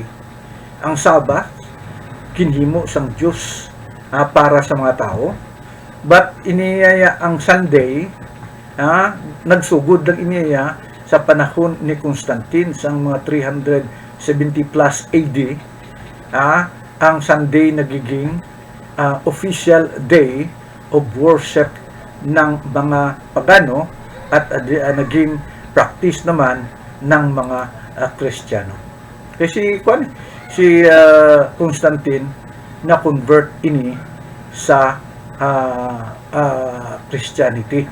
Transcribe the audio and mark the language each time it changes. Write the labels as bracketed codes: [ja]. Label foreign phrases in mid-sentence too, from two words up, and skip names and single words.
[hil] Ang Sabbath kinhimo sang Dios para sa mga tao, but iniyaya ang Sunday nagsugod lang iniyaya sa panahon ni Constantine sang mga 370 plus AD. [tl] Ang Sunday nagiging [en] official day of worship [tl] ng mga pagano at naging practice naman ng mga Kristiyano. Kasi si Constantine na convert ini sa Christianity.